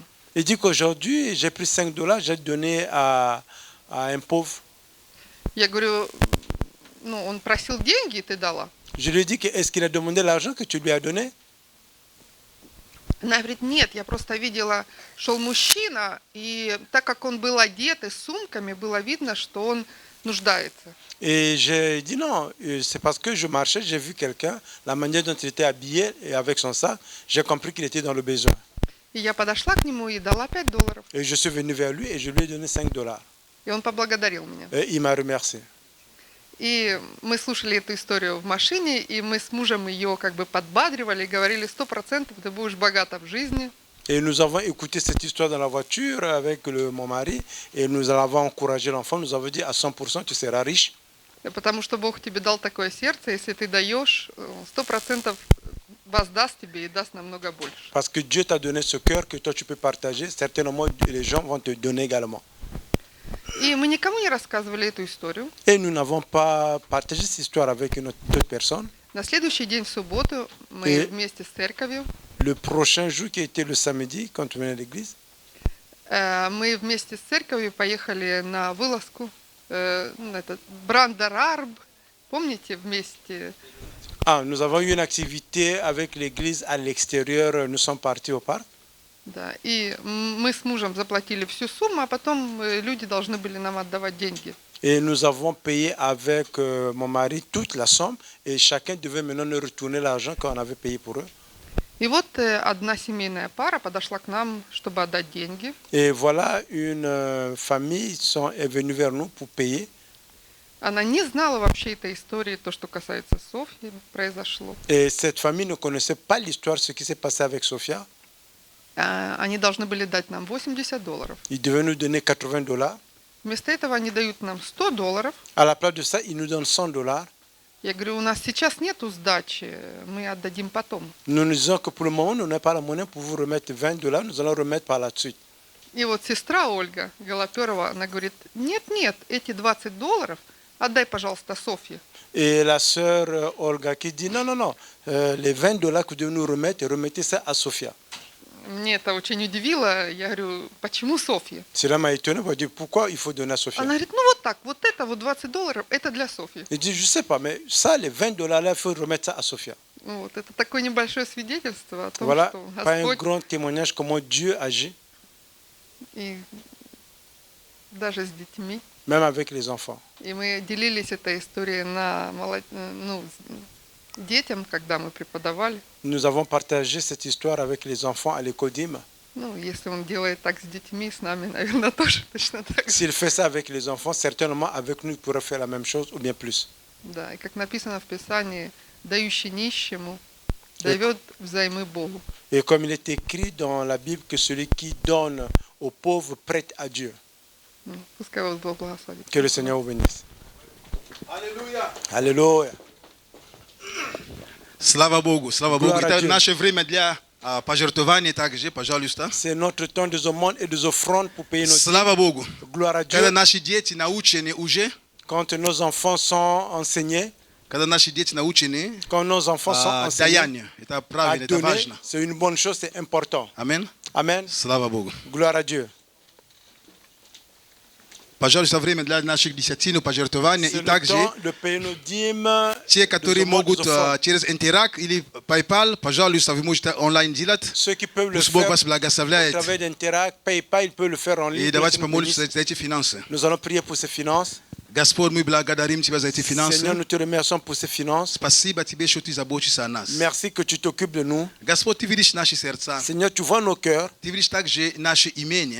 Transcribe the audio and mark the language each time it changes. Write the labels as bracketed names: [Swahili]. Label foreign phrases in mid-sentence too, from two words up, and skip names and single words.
[French] Il dit qu'aujourd'hui, j'ai pris $5, j'ai donné à un pauvre. [Russian] Я говорю, ну он просил деньги, и ты дала. [French] Je lui ai dit, est-ce qu'il a demandé l'argent que tu lui as donné? [Russian] Она говорит, нет, я просто видела, шел мужчина, и так как он был одет и с сумками, было видно, что он нуждается. [French] Et j'ai dit non, c'est parce que je marchais, j'ai vu quelqu'un, la manière dont il était habillé et avec son sac, j'ai compris qu'il était dans le besoin. [Russian] И я подошла к нему и дала $5. [French] Et je suis venu vers lui et je lui ai donné $5. [Russian] И он поблагодарил меня. [French] Et il m'a remercié. [Russian] И мы слушали эту историю в машине, и мы с мужем ее как бы подбадривали, говорили, 100% ты будешь богата в жизни. [French] Et nous avons écouté cette histoire dans la voiture avec mon mari et nous avons encouragé l'enfant. Nous avons dit à 100% tu seras riche. [Russian] Потому что Бог тебе дал такое сердце, если ты даешь, 100% воздаст тебе и даст намного больше. [French] Parce que Dieu t'a donné ce cœur que toi tu peux partager. Certainement les gens vont te donner également. [Russian] И мы никому не рассказывали эту историю. [French] Et nous n'avons pas partagé cette histoire avec une autre personne. [Russian] На следующий день, в субботу, мы вместе с церковью, [French] Le prochain jour qui était le samedi, quand on venait à l'église, [Russian] мы вместе с церковью поехали на вылазку, Брандарарб, помните, вместе? [French] nous avons eu une activité avec l'église à l'extérieur. Nous sommes partis au parc. [Russian] Да, и мы с мужем заплатили всю сумму, а потом люди должны были нам отдавать деньги. [French] Et nous avons payé avec mon mari toute la somme et chacun devait maintenant nous retourner l'argent qu'on avait payé pour eux. [Russian] И вот одна семейная пара подошла к нам, чтобы отдать деньги. [French] Et voilà, une famille est venue vers nous pour payer. [Russian] Она не знала вообще этой истории, то, что касается Софьи, произошло. [French] Et cette famille ne connaissait pas l'histoire, ce qui s'est passé avec Sophia. [Russian] Они должны были дать нам $80. [French] Ils devaient nous donner $80. [Russian] Вместо этого они дают нам $100. [French] À la place de ça, ils nous donnent $100. [Russian] Я говорю, у нас сейчас нету сдачи, мы отдадим потом. [French] Nous nous disons que pour le moment, nous n'avons pas la monnaie pour vous remettre $20, nous allons remettre par la suite. [Russian] И вот сестра Ольга Голоперова, она говорит, нет, эти $20 отдай, пожалуйста, Софье. [French] Et la sœur Olga qui dit non, les $20 que vous devez nous remettre, remettez ça à Sophia. [Russian] Мне это очень удивило. Я говорю, почему Софья? [French] Cela m'a étonné, je dis pourquoi il faut donner à Sophia. [Russian] Она говорит, ну вот так, вот это вот $20, это для Софьи. [French] Il dit je sais pas, mais ça, les $20 là, il faut remettre ça à Sophia. [Russian] Вот, это такое небольшое свидетельство о том, [French] Voilà, [Russian] что [French] pas un [Russian] Господь [French] grand témoignage comment Dieu agit, [Russian] и даже с детьми. [French] même avec les enfants. [Russian] И мы делились этой историей детям, когда мы преподавали. [French] Nous avons partagé cette histoire avec les enfants à l'école d'Im. [Russian] Ну, если он делает так с детьми, с нами, наверное, тоже точно так же. [French] S'il fait ça avec les enfants, certainement avec nous, il pourrait faire la même chose ou bien plus. [Russian] Да, и как написано в Писании, дающий нищему дает взаймы Богу. [French] Et comme il est écrit dans la Bible que celui qui donne aux pauvres prête à Dieu. [Russian] Пускай вас Бог благословит. [French] Que le Seigneur vous bénisse. [Russian] Аллилуйя. [French] Alléluia. [Russian] Слава Богу, слава Богу. [French] Gloire à [Russian] Это [French] Dieu. [Russian] наше время для пожертвования также, пожалуйста. [French] C'est notre temps des aumônes et des offrandes pour payer nos dîmes. [Russian] Слава Богу. [French] Gloire à Dieu. [Russian] Когда наши дети научены уже, [French] Quand nos enfants sont enseignés, [Russian] когда наши дети научены [French] quand nos enfants sont enseignés [Russian] даянию, это [French] à [Russian] правильно, это [French] donner, [Russian] важно. [French] c'est une bonne chose, c'est important. [Russian] Амин. [French] Amen. [Russian] Слава Богу. [French] Gloire à Dieu. [Russian] Пожалуйста, время для наших десятин, пожертвования. [French] C'est [Russian] И [French] le [Russian] также [French] temps de payer nos dîmes. [Russian] те, которые [French] des aumônes, [Russian] могут [French] des offrandes. [Russian] через Интерак или PayPal, пожалуйста, вы можете онлайн делать. [French] Ceux qui peuvent le [Russian] Пусть Бог [French] faire [Russian] вас [French] au [Russian] благословляет. [French] travers d'Interact, PayPal, ils peuvent le faire en ligne. [Russian] И [French] Que [Russian] давайте [French] le Seigneur [Russian] помолимся [French] bénisse. [Russian] за эти финансы. [French] Nous allons prier pour ces finances. [Russian] Господь, мы благодарим Тебя за эти [French] Seigneur, [Russian] финансы. [French] nous te remercions pour ces finances. [Russian] Спасибо Тебе, что Ты заботишься о нас. [French] Merci que tu t'occupes de nous. [Russian] Господь, Ты видишь наши сердца. [French] Seigneur, tu vois nos cœurs. [Russian] Ты видишь также наши имения.